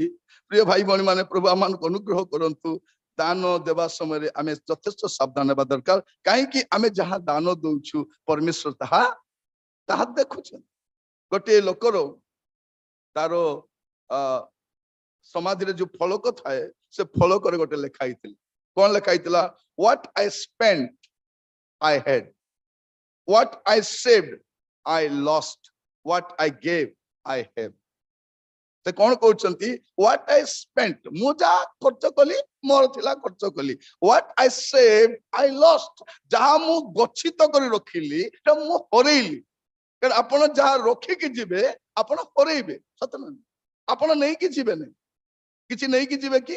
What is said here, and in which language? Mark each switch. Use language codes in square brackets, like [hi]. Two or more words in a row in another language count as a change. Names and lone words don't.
[or] ପ୍ରିୟ ଭାଇ ଭଉଣୀ ମାନେ, ପ୍ରଭୁ ଆମମାନଙ୍କୁ ଅନୁଗ୍ରହ କରନ୍ତୁ। ଦାନ ଦେବା ସମୟରେ ଆମେ ଯଥେଷ୍ଟ ସାବଧାନ ହେବା ଦରକାର। କାହିଁକି ଆମେ ଯାହା ଦାନ ଦଉଛୁ ପରମେଶ୍ୱର ତାହା ଦେଖୁଛନ୍ତି। ଗୋଟିଏ ଲୋକର ତାର ସମାଧିରେ ଯୋଉ ଫଳକ ଥାଏ, ସେ ଫଳକରେ ଗୋଟେ ଲେଖା ହେଇଥିଲା। କଣ ଲେଖା ହେଇଥିଲା? [en] What I spent I had, what I saved I lost, what I gave I have। [or] ସେ କଣ କହୁଛନ୍ତି? [en] What I spent, [or] ମୁଁ ଯାହା ଖର୍ଚ୍ଚ କଲି ମୋର ଥିଲା ଖର୍ଚ୍ଚ କଲି। [en] What I saved I lost, [or] ଯାହା ମୁଁ ଗଚ୍ଛିତ କରି ରଖିଲି ସେଟା ମୁଁ ହରେଇଲି। କାରଣ ଆପଣ ଯାହା ରଖିକି ଯିବେ ଆପଣ ହରେଇବେ, ସତ ନା? ଆପଣ ନେଇକି ଯିବେନି, କିଛି ନେଇକି ଯିବେ କି?